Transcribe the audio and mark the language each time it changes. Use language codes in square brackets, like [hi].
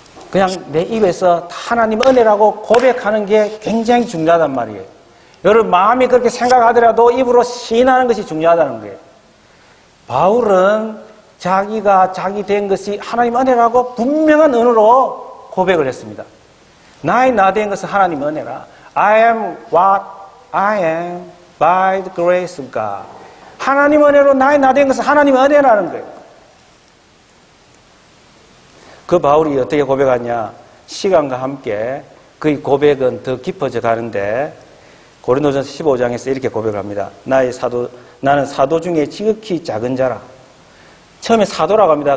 [ko] 그냥 내 입에서 하나님 은혜라고 고백하는 게 굉장히 중요하단 말이에요. 여러분 마음이 그렇게 생각하더라도 입으로 시인하는 것이 중요하다는 거예요. 바울은 자기가 자기 된 것이 하나님 은혜라고 분명한 언어로 고백을 했습니다. 나의 나 된 것은 하나님 은혜라. [en] I am what I am by the grace of God. [ko] 하나님 은혜로 나의 나 된 것은 하나님 은혜라는 거예요. 그 바울이 어떻게 고백하냐? 시간과 함께 그의 고백은 더 깊어져 가는데 고린도전서 15장에서 이렇게 고백을 합니다. 나는 사도 중에 지극히 작은 자라. 처음에 사도라고 합니다.